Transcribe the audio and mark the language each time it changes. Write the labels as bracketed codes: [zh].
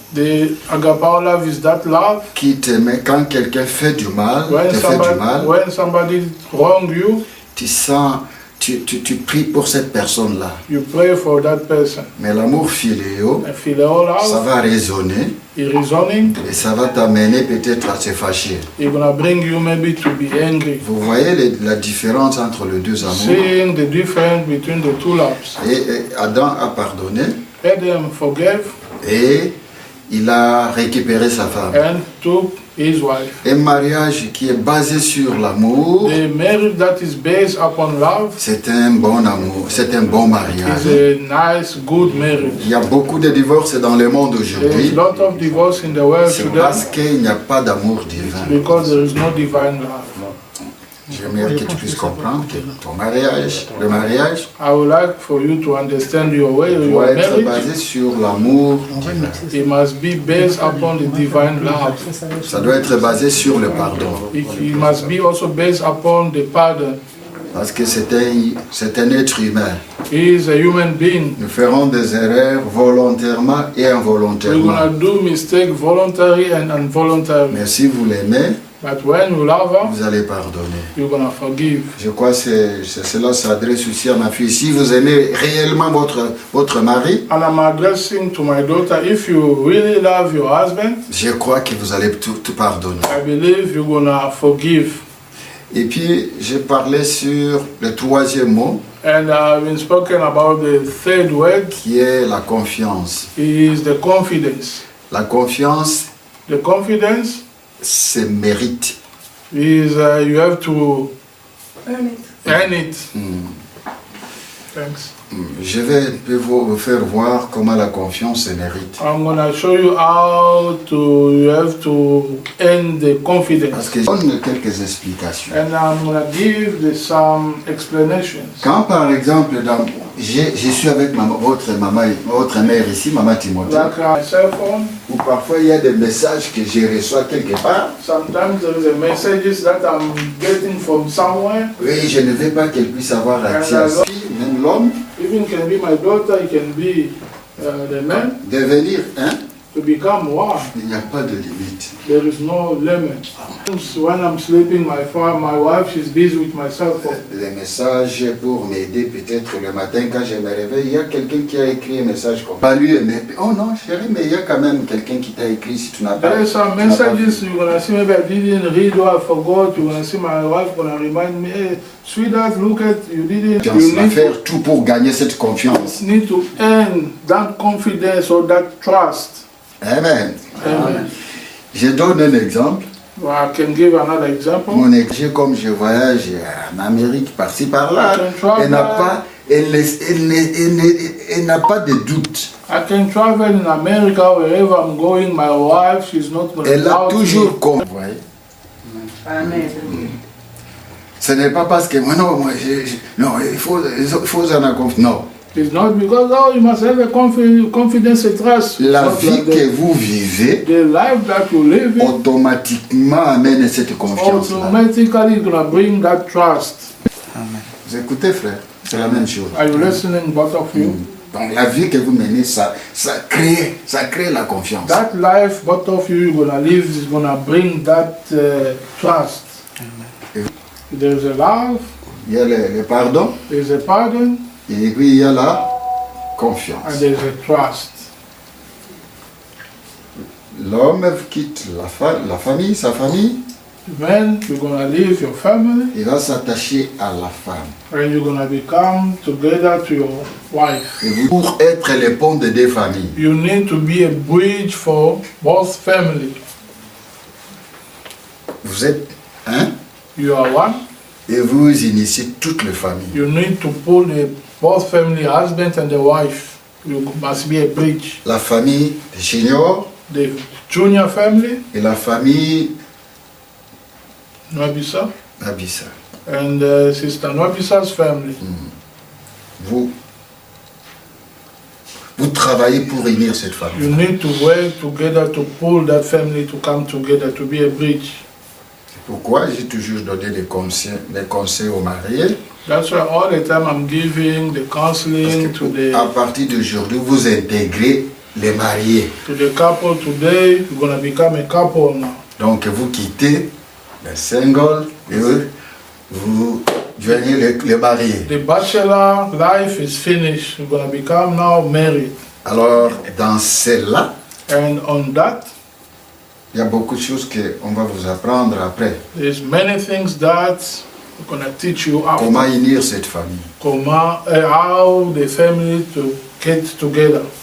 [en] The agapao love is that love [fr] qui t'aimait quand quelqu'un fait du mal, [en] when [fr] te fait du mal, [en] somebody wrong you, [fr] tu sens, tu pries pour cette personne-là. [en] you pray for that person. [fr] Mais l'amour filéo, [en] And phileo [fr] ça [en] love [fr] va résonner [en] is reasoning. [fr] et ça va t'amener peut-être à te fâcher. [en] It's gonna bring you maybe to be angry. [fr] Vous voyez la différence entre les deux amours. [en] Seeing the difference between the two loves. [fr] Et Adam a pardonné [en] Adam forgave [fr] et il a récupéré sa femme. [en] and took his wife. [fr] Un mariage qui est basé sur l'amour, [en] The marriage that is based upon love [fr] c'est un bon amour, c'est un bon [en] is [fr] mariage. [en] a nice, good marriage. [fr] Il y a beaucoup de divorces dans le monde [en] There is [fr] aujourd'hui. [en] a lot of divorce in the world [fr] C'est [en] today [fr] parce qu'il n'y a pas d'amour divin. [en] because there is no divine love. [fr] J'aimerais que tu puisses comprendre que ton mariage, le mariage, [en] I would like for you to understand your way, your [fr] doit être [en] marriage. [fr] basé sur l'amour divin. [en] It must be based upon the divine love. [fr] Ça doit être basé sur le pardon. [en] It must be also based upon the pardon. [fr] Parce que c'est un être humain. [en] He is a human being. [fr] Nous ferons des erreurs volontairement et [en] We're [fr] involontairement. [en] gonna do mistakes voluntary and involuntary. [fr] Mais si vous l'aimez, [en] But when you love her, [fr] vous allez pardonner. [en] you're gonna forgive. [fr] Je crois que cela s'adresse aussi à ma fille. Si vous aimez réellement votre mari, [en] And I'm addressing to my daughter, if you really love your husband, [fr] je crois que vous allez tout pardonner. [en] I believe you're gonna forgive. [fr] Et puis, j'ai parlé sur le troisième mot, [en] And I've been spoken about the third word, [fr] qui est la confiance. [en] is the confidence. [fr] La confiance, [en] The confidence [fr] c'est mérite. [en] is you have to earn it. Thanks. [fr] Je vais un peu vous faire voir comment la confiance se mérite. [en] I'm gonna show you how you have to earn the confidence. [fr] Parce que je donne quelques explications. [en] And I'm gonna give some explanations. [fr] Quand par exemple, je suis avec votre mère ici, maman Timothée, [en] Like my cell phone, [fr] où parfois il y a des messages que je reçois quelque part. [en] sometimes there is a messages that I'm getting from somewhere. [fr] Oui, je ne veux pas qu'elle puisse avoir accès à ça. Même l'homme, [en] Even can be my daughter, it can be the man. [fr] devenir un, [en] To become one, [fr] il n'y a pas de limite. [en] there is no limit. When I'm sleeping, my wife, she's busy with my cell phone. [fr] Les messages pour m'aider peut-être le matin quand je me réveille, il y a quelqu'un qui a écrit un message comme pas lui, mais oh non chérie, mais il y a quand même quelqu'un qui t'a écrit si tu n'as pas. [en] There are some [fr] tu n'as pas vu. [en] messages you're gonna see, maybe I didn't read or I forgot. You're gonna see my wife gonna remind me, hey, sweetheart, look at, you didn't. [fr] On va faire tout pour gagner cette confiance. [en] Need to earn that confidence or that trust. [fr] Amen. [en] Amen. [fr] Je donne un exemple. [en] Well, I can give another example. [fr] Mon église, comme je voyage en Amérique, par-ci, par-là, elle n'a pas, elle n'a pas de doute. [en] I can travel in America wherever I'm going. My wife, she's not going to [fr] Elle a [en] doubt [fr] toujours [en] me. [fr] compris. [en] Amen. [fr] Ce n'est pas parce que non, non, il faut en avoir confiance. Non. [en] It's not because, oh, you must have a confidence and trust. [fr] La [en] It's [fr] vie [en] not like [fr] que vous vivez [en] the life that you live in [fr] automatiquement amène cette confiance-là. [en] automatically is going to bring that trust. [fr] Vous écoutez, frère, c'est la même chose. [en] Are you listening, both of you? [fr] Donc la vie que vous menez, ça crée la confiance. [en] That life, both of you, you're going to live is going to bring that trust. There's a love, [fr] Il y a le pardon, [en] there's a pardon, [fr] et puis il y a la [en] and [fr] confiance. [en] there's a trust. [fr] L'homme quitte la famille, sa famille, [en] When you're going to leave your family, [fr] il va s'attacher à la femme. [en] and you're going to become together to your wife. [fr] Et pour être le pont des deux familles, [en] You need to be a bridge for both families. [fr] vous êtes un [en] You are one. [fr] et vous initiez toutes les familles. [en] You need to pull both family, husband and the wife. You must be a bridge. [fr] La famille de Junior [en] The junior family, [fr] et la famille Nwabisa, [en] Abissa. and Sister Nwabisa's family. [fr] Vous travailler pour réunir cette famille. [en] You need to work together to pull that family to come together, to be a bridge. [fr] Pourquoi j'ai toujours donné des conseils aux mariés? [en] That's why all the time I'm giving the counseling to [fr] À partir d'aujourd'hui, vous intégrez les mariés. [en] the couple today. You're gonna become a couple now. [fr] Donc vous quittez les singles et vous joignez les mariés. [en] The bachelor life is finished. You're gonna become now married. [fr] Alors dans celle-là, [en] And on that, [fr] il y a beaucoup de choses qu'on va vous apprendre après. [en] there's many things that we're gonna teach you [fr] Comment [en] after. [fr] unir cette famille. [en] How the family to get together.